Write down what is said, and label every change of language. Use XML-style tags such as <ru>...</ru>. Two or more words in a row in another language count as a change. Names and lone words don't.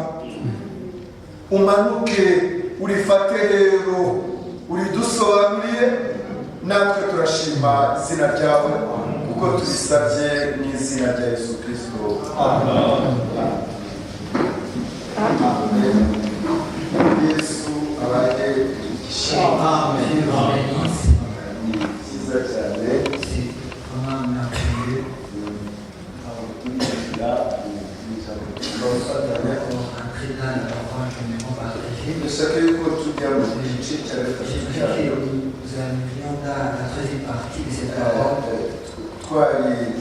<rw>Umanuke urifate rero uridusobanurire, natwe turashima izina ryawe kuko tubisabye mu izina rya Yesu Kristo. Amen. Yesu abahe igisha. Amen. Cyiza cyane. Amen.</rw> <fr>entrer dans la parole que nous avons partagée. Nous arrivions dans la troisième partie de cette parole.</fr>